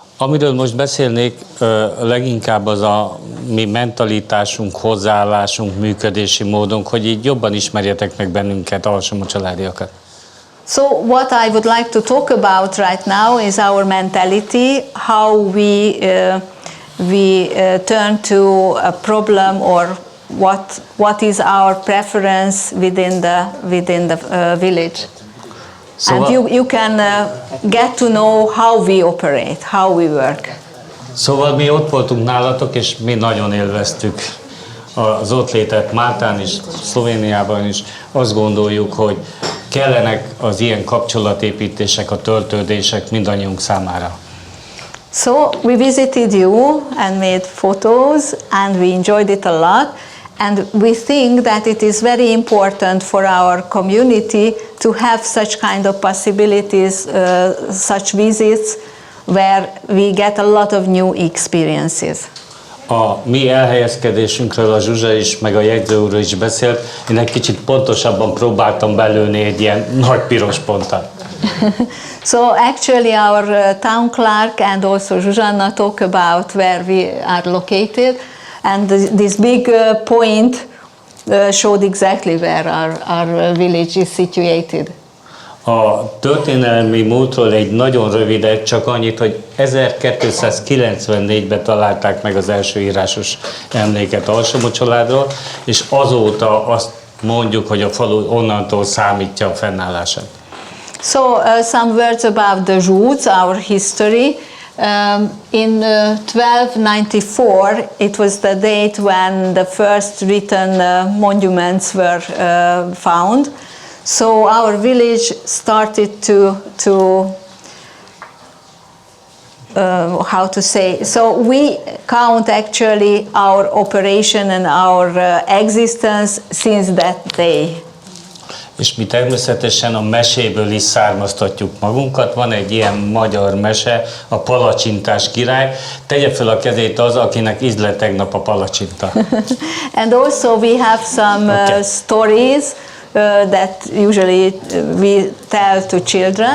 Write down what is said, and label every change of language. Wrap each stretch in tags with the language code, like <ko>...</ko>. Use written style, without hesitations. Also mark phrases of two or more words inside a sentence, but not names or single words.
<hu>Amiről most beszélnék, leginkább az a mi mentalitásunk, hozzáállásunk, működési módunk, hogy így jobban ismerjetek meg bennünket, alsómocsaládiakat.</hu> <en>So what I would like to talk about right now is our mentality, how we turn to a problem, or what is our preference within the village. So and you can get to know how we operate, how we work.</en> <hu>Szóval mi ott voltunk nálatok, és mi nagyon élveztük az ott létet Máltán is, Szlovéniában is. Azt gondoljuk, hogy kellenek az ilyen kapcsolatépítések, a töltődések mindannyiunk számára.</hu> <en>So we visited you and made photos, and we enjoyed it a lot. And we think that it is very important for our community to have such kind of possibilities, such visits, where we get a lot of new experiences.</en> <hu>A mi elhelyezkedésünkről a Zsuzsa is, meg a jegyző úr is beszélt. Én egy kicsit pontosabban próbáltam belőni egy ilyen nagy piros pontot.</hu> <en>So actually our town clerk and also Zsuzsanna talk about where we are located. And this big point showed exactly where our village is situated.</en> <hu>A történelmi múltról egy nagyon rövidet, csak annyit, hogy 1294-ben találták meg az első írásos emléket Alsómocsoládról, és azóta azt mondjuk, hogy a falu onnantól számítja a fennállását.</hu> <en>So some words about the roots, our history. In 1294, it was the date when the first written monuments were found. So our village started to how to say, so we count actually our operation and our existence since that day.</en> <hu>És mi természetesen a meséből is származtatjuk magunkat. Van egy ilyen magyar mese, a palacsintás király. Tegye fel a kezét az, akinek ízlett tegnap a palacsinta.</hu> <en>And also we have some stories that usually we tell to children.</en>